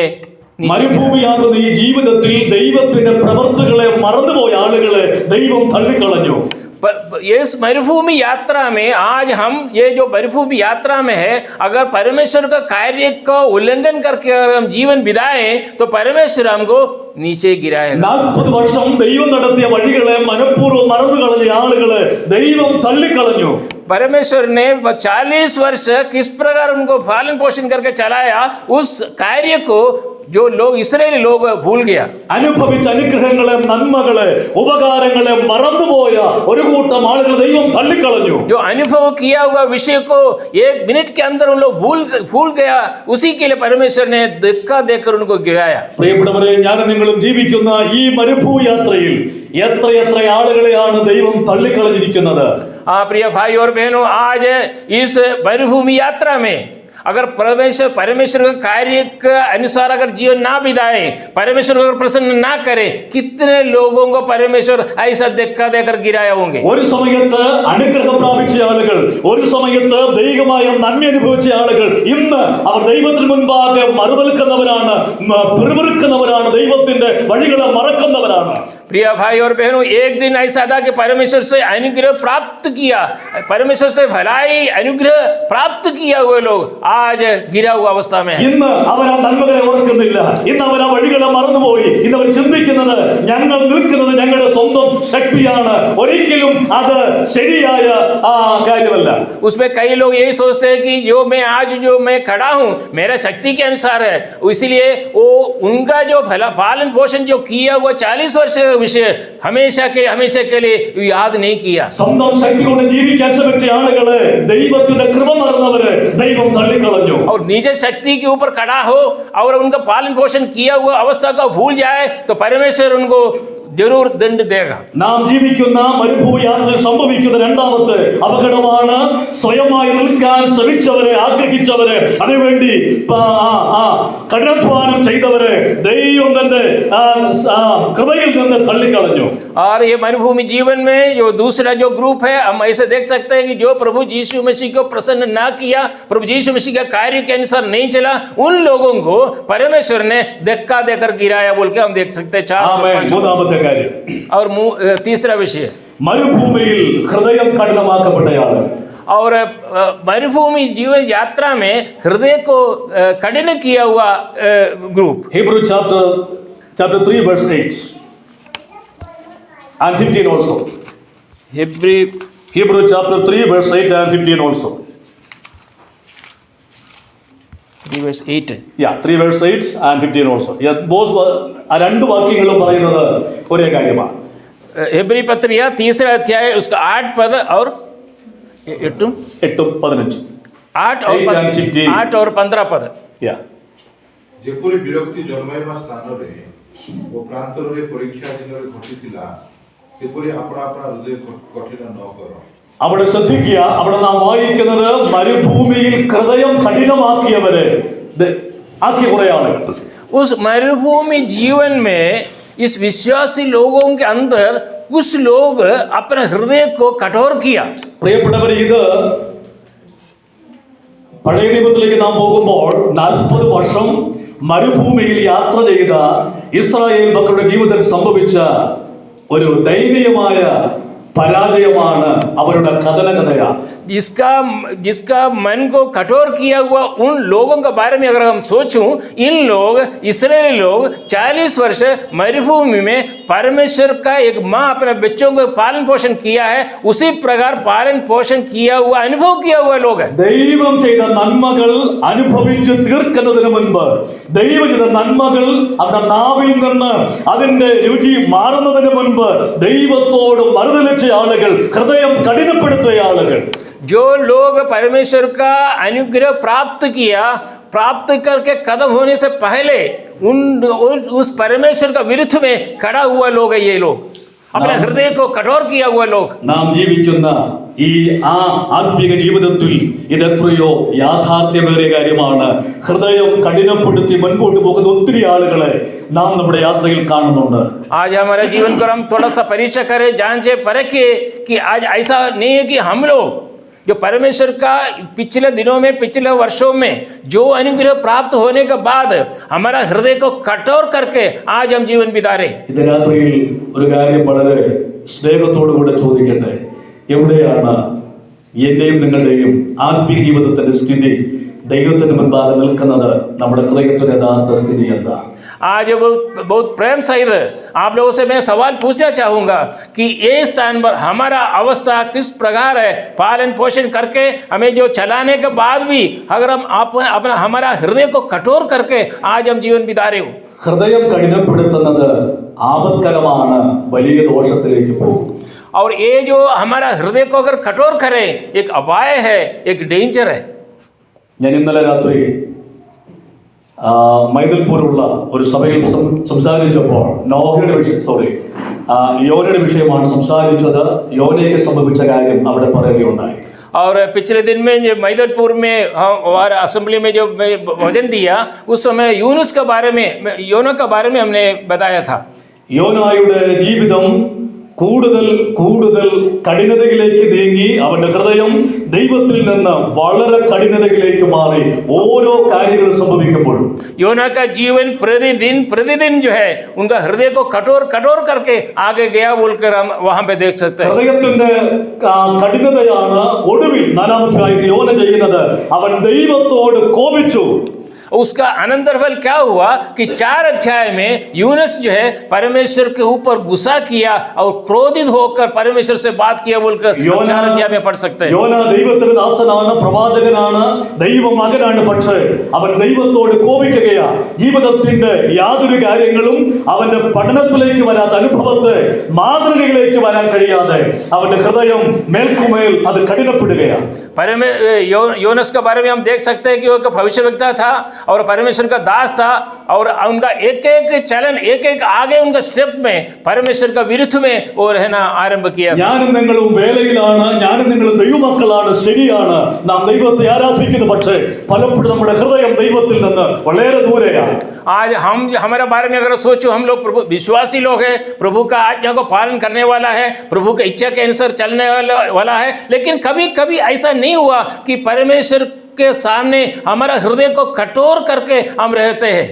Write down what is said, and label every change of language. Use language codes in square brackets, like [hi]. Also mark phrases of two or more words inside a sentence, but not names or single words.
[ml] മരുഭൂമിയാകുന്ന ഈ ജീവിതത്തിൽ ദൈവത്തിന്റെ പ്രവൃത്തികളെ മറന്നുപോയ ആളുകളെ ദൈവം തള്ളിക്കളഞ്ഞു. [hi] इस मरुभूमि यात्रा में आज हम ये जो मरुभूमि यात्रा में है, अगर परमेश्वर का कार्य का उल्लंघन करके अगर हम जीवन बिताएं तो परमेश्वर हमको नीचे गिराएगा। [ml] 40 വർഷം ദൈവം നടത്തിയ വഴികളെ മനഃപൂർവ്വം മറന്നു കളഞ്ഞ ആളുകളെ ദൈവം തള്ളിക്കളഞ്ഞു. [hi] परमेश्वर ने 40 वर्ष किस प्रकार उनको पालन पोषण करके चलाया, उस कार्य को जो लोग इस्राएली लोग भूल गया. [ml] അനുഭവിച്ച അനുഗ്രഹങ്ങളെ നന്മകളെ ഉപകാരങ്ങളെ മറന്നുപോയ ഒരു കൂട്ടം ആളുകൾ ദൈവം തള്ളിക്കളഞ്ഞു. [hi] जो अनुभव किया हुआ विषय को 1 मिनट के अंदर उन लोग भूल गया, उसी के लिए परमेश्वर ने धक्का देकर उनको गिराया. [ml] പ്രിയപ്പെട്ടവരെ, ഞാൻ നിങ്ങളും ജീവിക്കുന്ന ഈ മരുഭൂയാത്രയിൽ എത്രയെത്ര ആളുകളെയാണ് ദൈവം തള്ളിക്കളഞ്ഞിരിക്കുന്നത്. [hi] प्रिय भाई और बहनों, आज इस मरुभूमि यात्रा में अगर परमेश्वर के कार्य के अनुसार अगर जीवन ना बिताए, परमेश्वर को प्रसन्न ना करे, कितने लोगों को परमेश्वर ऐसा धक्का देकर गिराया होंगे. [ml] ഒരു സമയത്ത് അനുഗ്രഹം പ്രാപിച്ച ആളുകൾ, ഒരു സമയത്ത് ദൈവികമായ നന്മ അനുഭവിച്ച ആളുകൾ ഇന്ന് അവർ ദൈവത്തിന് മുൻപാകെ മറുതൽക്കുന്നവരാണ്, പിറുപിറുക്കുന്നവരാണ്, ദൈവത്തിന്റെ വഴികളെ മറക്കുന്നവരാണ്. [hi] प्रिय भाई और बहनों, एक दिन ऐसा था कि परमेश्वर से अनुग्रह प्राप्त किया, परमेश्वर से भलाई अनुग्रह प्राप्त किया हुए लोग आज गिरा हुआ अवस्था में है. [ml] ഇന്ന് അവർ ആ നന്മകളെ ഓർക്കുന്നില്ല, ഇന്ന് അവർ ആ വഴികളെ മറന്നുപോയി. ഇന്ന് അവർ ചിന്തിക്കുന്നത് ഞങ്ങൾ നിൽക്കുന്നത് ഞങ്ങളുടെ സ്വന്തം ശക്തിയാണ്. ഒരിക്കലും അത് ശരിയായ കാര്യമല്ല. [hi] उसमें कई लोग यही सोचते हैं कि जो मैं खड़ा हूँ मेरा शक्ति के अनुसार है, इसलिए वो उनका जो पालन पोषण जो किया हुआ 40 वर्ष विषय हमेशा के लिए याद नहीं किया. [ml] സ്വന്തം ശക്തി കൊണ്ട് ജീവിക്കാൻ ശ്രമിച്ച ആളുകളെ, ദൈവത്തിന്റെ കൃപ മറന്നവരെ ദൈവം തള്ളിക്കളഞ്ഞു. [hi] और निज शक्ति के ऊपर खड़ा हो और उनका पालन पोषण किया हुआ अवस्था को भूल जाए तो परमेश्वर उनको जरूर दंड देगा. [ml] നാം ജീവിക്കുന്ന മരുഭൂയാത്രയിൽ സംഭവിക്കുന്ന രണ്ടാമത്തെ അപകടമാണ് സ്വയമായി നിൽക്കാൻ ശ്രമിച്ചവരെ, ആഗ്രഹിച്ചവരെ, അതിനുവേണ്ടി കഠിനാധ്വാനം ചെയ്തവരെ ദൈവം തന്റെ കൃപയിൽ നിന്ന് തള്ളിക്കളഞ്ഞു. [hi] और ये मरुभूमि जीवन में जो दूसरा जो ग्रुप है, हम ऐसे देख सकते हैं कि जो प्रभु यीशु मसीह को प्रसन्न ना किया, प्रभु यीशु मसीह के कार्य के अनुसार नहीं चला, उन लोगों को परमेश्वर ने धक्का देकर गिराया बोल के हम देख सकते हैं. 4 [ml] മൂന്നാമത്തെ കാര്യം, [hi] और तीसरा विषय [ml] മരുഭൂമിയിൽ ഹൃദയം കഠിനമാക്കപ്പെട്ടയാൾ. [hi] और मरुभूमि जीवन यात्रा में हृदय को कठिन किया हुआ ग्रुप. [en] Hebrew chapter 3 verse 8 and 15 also. Hebrew chapter 3 verse 8 and 15 also. 3 verse 8. Yeah, 3 verse 8 and 15 also. Yeah, both [ml] ആ രണ്ട് വാക്യങ്ങളും പറയുന്നത് ഒരേ കാര്യമാണ്. [hi] हेब्री पत्रिया 3 अध्याय उसका 8 पद और 8 15 8 और 15 पद. Yeah. [or] ଯେପରି ବିରକ୍ତି ଜନ୍ମାଇବା ସ୍ଥାନରେ ଓ ପ୍ରାନ୍ତରରେ ପରୀକ୍ଷା ଦିନରେ ଘଟିଥିଲା, ସେପରି ଆପଣା ହୃଦୟ କଠିନ ନ କର. [ml] അവിടെ ശ്രദ്ധിക്കുക, അവിടെ നാം വായിക്കുന്നത് മരുഭൂമിയിൽ ഹൃദയം കഠിനമാക്കിയവരെ ആക്കിയ കുറെ ആളുകൾ. [hi] उस मरुभूमि जीवन में इस विश्वासी लोगों के अंदर कुछ लोग अपने हृदय को कठोर किया. [ml] പ്രിയപ്പെട്ടവരെ, ഇത് പഴയ നിയമത്തിലേക്ക് നാം പോകുമ്പോൾ 40 വർഷം മരുഭൂമിയിൽ യാത്ര ചെയ്ത ഇസ്രായേൽ മക്കളുടെ ജീവിതത്തിൽ സംഭവിച്ച ഒരു ദയനീയമായ പരാജയമാണ് അവരുടെ കഥനകഥയാണ്. [hi] जिसका मन को कठोर किया हुआ उन लोगों के बारे में अगर हम सोचूं, इन लोग इस्राएली लोग 40 वर्ष मरुभूमि में परमेश्वर का एक माँ अपने बच्चों को पालन पोषण किया है, उसी प्रकार पालन पोषण किया हुआ अनुभव किया हुआ लोग हैं. [ml] ദൈവം ചെയ്ത നന്മകൾ അനുഭവിച്ച് തീർക്കുന്നതിന് മുൻപ്, ദൈവം ചെയ്ത നന്മകൾ അവരുടെ നാവിൽ നിന്ന് അതിന്റെ രുചി മാറുന്നതിന് മുൻപ് ദൈവത്തോട് മറുതലിച്ച ആളുകൾ, ഹൃദയം കഠിനപ്പെടുത്തിയ ആളുകൾ. [hi] जो लोग परमेश्वर का अनुग्रह प्राप्त करके खत्म होने से पहले उस परमेश्वर का विरुद्ध में खड़ा हुआ लोग है. ये लोग अपने हृदय को कठोर किया हुआ लोग. [ml] നാം ജീവിക്കുന്ന ഈ ആത്മീക ജീവിതത്തിൽ ഇതെത്രയോ യാഥാർത്ഥ്യമേറിയ കാര്യമാണ്. ഹൃദയം കഠിനപ്പെടുത്തി മുൻപോട്ട് പോകുന്ന ഒത്തിരി ആളുകളെ നാം നമ്മുടെ യാത്രയിൽ കാണുന്നുണ്ട്. [hi] आज हमारे जीवन को हम थोड़ा सा परीक्षा करें, जांचे परखें कि आज ऐसा नहीं है कि हम लोग जो परमेश्वर का पिछले दिनों में, पिछले वर्षों में जो अनुग्रह प्राप्त होने के बाद हमारा हृदय को कठोर करके आज हम जीवन बिता रहे. [ml] ഇത് രാത്രിയിൽ ഒരു കാര്യം വളരെ സ്നേഹത്തോടു കൂടെ ചോദിക്കട്ടെ. എവിടെയാണ് എൻ്റെയും നിങ്ങളുടെയും ആത്മീയ ജീവിതത്തിൻ്റെ സ്ഥിതി? ദൈവത്തിന് മുൻപാകെ നിൽക്കുന്നത് നമ്മുടെ ഹൃദയത്തിൻ്റെ യഥാർത്ഥ സ്ഥിതി എന്താ? [hi] आज बहुत प्रेम सहित आप लोगों से मैं सवाल पूछना चाहूँगा कि ये स्थान पर हमारा अवस्था किस प्रकार है? पालन पोषण करके हमें जो चलाने के बाद भी अगर हम अपना हमारा हृदय को कठोर करके आज हम जीवन बिता रहे हो, [ml] ഹൃദയം കഠിനപ്പെടുത്തുന്നത് ആപത്കരമാണ്, വലിയ ദോഷത്തിലേക്ക് പോകും. [hi] और ये जो हमारा हृदय को अगर कठोर करे एक अपाय है, एक डेंजर है. [ml] ഞാൻ ഇന്നലെ രാത്രി മൈദൽപൂരുള്ള ഒരു സഭയിൽ സംസാരിച്ചപ്പോൾ യോനയുടെ വിഷയമാണ് സംസാരിച്ചത്. യോനയ്ക്ക് സംഭവിച്ച കാര്യം അവിടെ പറയുകയുണ്ടായി. [hi] और पिछले दिन में जो मैदलपुर में हमारे असेंबली में जो वचन दिया उस समय यूनुस के बारे में, योना के बारे में हमने बताया था. [ml] യോനായുടെ ജീവിതം കൂടുതൽ കൂടുതൽ കഠിനതയിലേക്ക് നീങ്ങി അവന്റെ ഹൃദയം ദൈവത്തിൽ നിന്ന് വളരെ കഠിനതയിലേക്ക് മാറി ഓരോ കാര്യങ്ങൾ സംഭവിക്കുമ്പോഴും. [hi] योना का जीवन प्रतिदिन जो है उनका हृदय को कठोर करके आगे गया बोलकर हम वहां पे देख सकते हैं. [ml] ഹൃദയത്തിന്റെ കഠിനതയാണ് ഒടുവിൽ 4-ാം അധ്യായത്തിൽ യോന ചെയ്യുന്നത്. അവൻ ദൈവത്തോട് കോപിച്ചു. [hi] उसका अनंतर फल क्या हुआ कि 4 अध्याय में यूनुस जो है परमेश्वर के ऊपर गुस्सा किया और क्रोधित होकर परमेश्वर से बात किया बोलकर 4 अध्याय में पढ़ सकते हैं. [ml] യോന ദൈവത്തിന്റെ ദാസനാണ്, പ്രവാചകനാണ്, ദൈവമകനാണ്. പക്ഷേ അവൻ ദൈവത്തോട് കോപിക്കുകയാ. ജീവിതത്തിന്റെ യാതൊരു കാര്യങ്ങളും അവന്റെ പഠനത്തിലേക്ക് വരാത്ത, അനുഭവത്തെ മാതൃകയിലേക്ക് വരാൻ കഴിയാതെ അവന്റെ ഹൃദയം മേൽക്കുമേൽ അത് കഠിനപ്പെടുകയാണ്. [hi] योनस के बारे में हम देख सकते हैं कि वो एक भविष्यवक्ता था और परमेश्वर का दास था और उनका एक चलन, एक आगे उनका स्टेप में परमेश्वर का विरुद्ध में वो रहना आरंभ किया. [ml] ഞാനും നിങ്ങളും വേലയിലാണ്, ഞാനും നിങ്ങളും ദൈവമക്കളാണ്, ശരിയാണ്, നാം ദൈവത്തെ ആരാധിക്കുന്നു. പക്ഷേ പലപ്പോഴും നമ്മുടെ ഹൃദയം ദൈവത്തിൽ നിന്ന് വളരെ ദൂരെയാണ്. [hi] आज हम हमारे बारे में अगर सोचो, हम लोग प्रभु विश्वासी लोग हैं, प्रभु का आज्ञा को पालन करने वाला है, प्रभु की इच्छा के अनुसार चलने वाला है, लेकिन कभी कभी ऐसा नहीं हुआ कि परमेश्वर के सामने हमारा हृदय को कठोर करके हम रहते हैं.